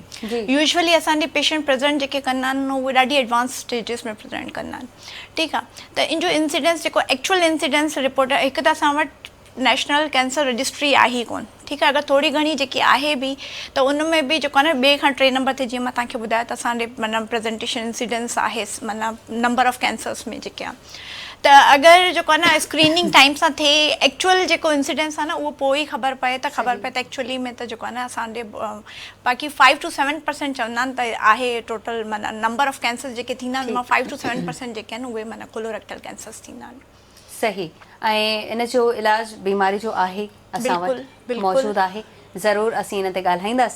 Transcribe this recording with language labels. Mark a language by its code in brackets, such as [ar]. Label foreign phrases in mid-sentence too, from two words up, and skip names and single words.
[sd] यूजुअली असांजे [en] patient present [sd] जेके कंदा आहिनि उहे ॾाढी [en] advance stages [sd] में प्रेज़ेंट कंदा आहिनि, ठीकु आहे। त इन जो इंसिडेंस जेको [en] actual incidence report [sd] आहे, हिकु त असां वटि [en] national cancer registry [sd] आहे ई कोन, ठीकु आहे। अगरि थोरी घणी जेकी आहे बि, त उन में बि जेको आहे न ॿिए खां टे नंबर ते, जीअं मां तव्हांखे ॿुधायो त असांजे माना [en] presentation incidence [sd] आहे, माना [en] number of cancers [sd] में जेके आहे। त अगरि जेको आहे न [en] screening time [sd] सां थिए, एक्चुअल जेको इंसिडेंस आहे न उहो पोइ ई ख़बर पए त एक्चुअली में त जेको आहे न असांजे बाक़ी 5 to 7% चवंदा आहिनि त आहे टोटल, माना [en] number of cancers [sd] जेके थींदा आहिनि, 5 to 7% जेके आहिनि उहे माना [en] colorectal cancers [sd] थींदा आहिनि। सही। ऐं इन जो इलाज बीमारी जो आहे, असां वटि मौजूदु आहे। ज़रूरु असीं इन ते ॻाल्हाईंदासीं।